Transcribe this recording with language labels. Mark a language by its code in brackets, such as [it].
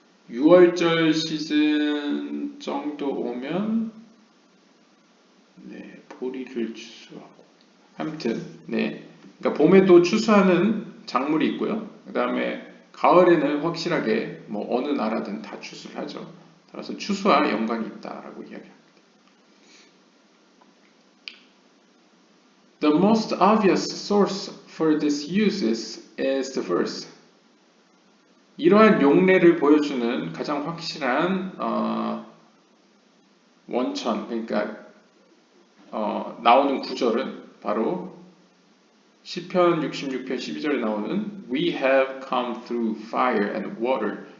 [ko] 6월절 시즌 정도 오면 보리를 추수하고 아무튼 그러니까 봄에도 추수하는 작물이 있고요. 그 다음에 가을에는 확실하게 어느 나라든 다 추수를 하죠. 따라서 추수와 연관이 있다라고 이야기합니다. [en] The most obvious source for these uses is the verse. [ko] 이러한 용례를 보여주는 가장 확실한 원천, 그러니까 나오는 구절은 바로 시편 66편 12절에 나오는 [en] We have come through fire and water.